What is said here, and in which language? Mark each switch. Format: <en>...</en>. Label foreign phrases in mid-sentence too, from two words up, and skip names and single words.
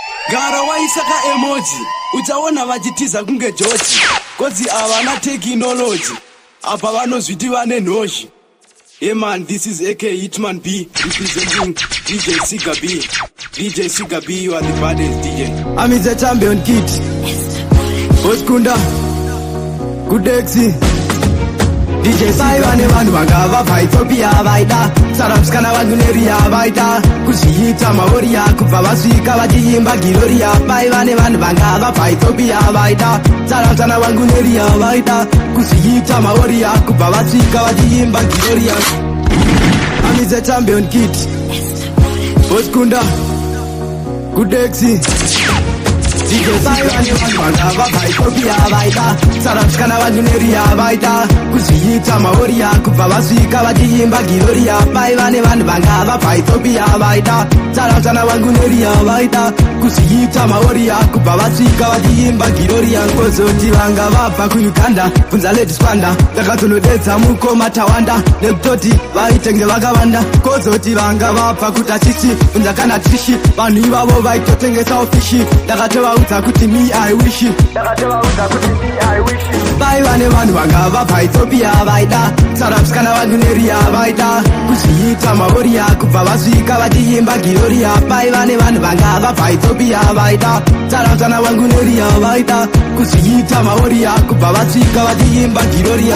<sn>Gara waisa ka emoji, uchaona vachitiza kunge George. Kozi havana tekinoloji, apa vanozviti vane nhoshi.</sn> <en>Hey man, this is A K Hitman B, representing D J Siga B. D J Siga B, you are the baddest D J. I'm the champion kid. Boss Kunda. Good day, Xi. D J Siga.</en> <sn>Sai vane vanhu vanga vabva Ethiopia vaida. Sarabs kana vanhu neria vaida. Kuzviita maoria, kubva vasvika vachiimba Gloria. Pai vane vanhu vanga vabva Ethiopia vaida. Sarabs kana vanhu neria vaida. Kuzviita maoria, kubva vasvika vachiimba Gloria.</sn> <en>I'm the champion kid. Boss Kunda. Good day, Xi. D J Siga.</en> <sn>Sai vane vanhu vanga vabva Ethiopia vaida. Sarabs kana vanhu neria vaida. Kuzviita maoria, kubva vasvika vachiimba Gloria. Pai vane vanhu vanga vabva Ethiopia vaida. Sarabs kana vanhu neria vaida. Kuzviita maoria, kubva vasvika vachiimba Gloria. Kozoti vanga vabva kuUganda, bvunza Lady Spanda. Ndakazonodedza mukoma Tawanda, nekutoti vaitenge vakawanda. Kozoti vanga vabva kuTashishi, bvunza kana Trishi. Vanhu ivavo vaitotengesawo fishi. Ndakatovaudza kuti</sn> <en>me I wish.</en> <sn>Ndakatovaudza kuti</sn> <en>me I wish.</en> <sn>Pai vane vanhu vanga vabva Ethiopia vaida. Sarabs kana vanhu neria vaida. Kuzviita maoria, kubva vasvika vachiimba Gloria. Pai vane vanhu vanga vabva Ethiopia vaida. Sarabs kana vanhu neria vaida. Kuzviita maoria, kubva vasvika vachiimba Gloria.</sn>